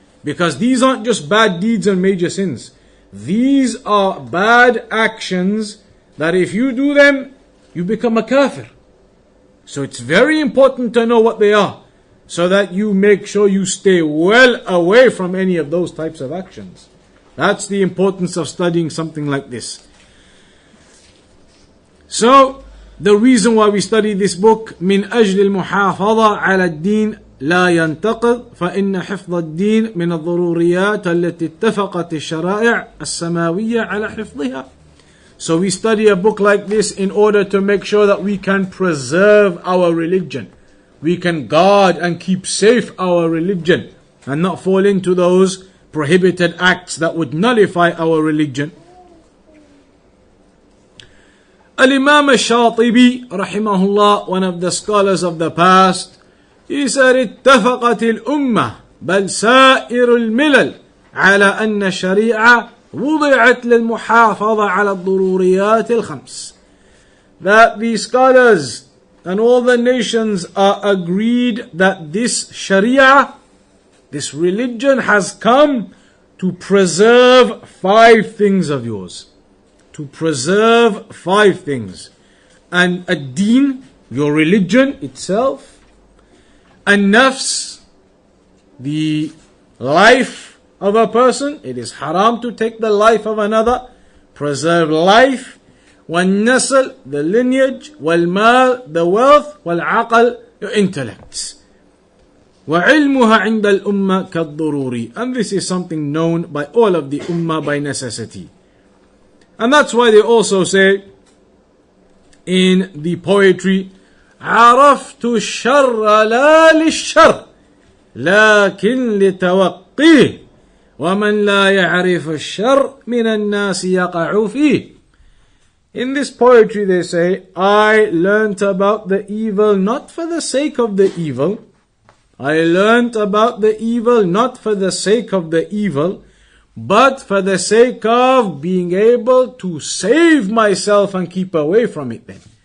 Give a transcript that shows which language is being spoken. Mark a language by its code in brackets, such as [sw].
[en] Because these aren't just bad deeds and major sins. These are bad actions that if you do them, you become a kafir. So it's very important to know what they are, so that you make sure you stay well away from any of those types of actions. That's the importance of studying something like this. So, the reason why we study this book, من أجل المحافظة على الدين لا ينتقض فإن حفظ الدين من الضروريات التي اتفقت الشرائع السماوية على حفظها. So we study a book like this in order to make sure that we can preserve our religion. We can guard and keep safe our religion and not fall into those prohibited acts that would nullify our religion. Al-Imam al-Shatibi, rahimahullah, one of the scholars of the past, he said, [ar] اتفقت الأمة بل سائر الملل على أن الشريعة وضعت للمحافظة على الضروريات الخمس. [en] That the scholars and all the nations are agreed that this Sharia, this religion has come to preserve 5 things of yours. To preserve 5 things. And ad-deen, your religion itself. An-nafs, the life of a person. It is haram to take the life of another. Preserve life. [ar] وَالنَّسْلِ, [en] the lineage. [ar] وَالْمَال, [en] the wealth. [ar] وَالْعَقل, [en] your intellect. [ar] وَعِلْمُهَا عِنْدَ الْأُمَّةِ كَالضُّرُورِ. [en] And this is something known by all of the ummah by necessity. And that's why they also say in the poetry, [ar] عرفت الشر لا للشر لكن لتوقيه ومن لا يعرف الشر من الناس يقع فيه. [en] In this poetry they say, I learnt about the evil not for the sake of the evil. I learnt about the evil not for the sake of the evil, but for the sake of being able to save myself and keep away from it then.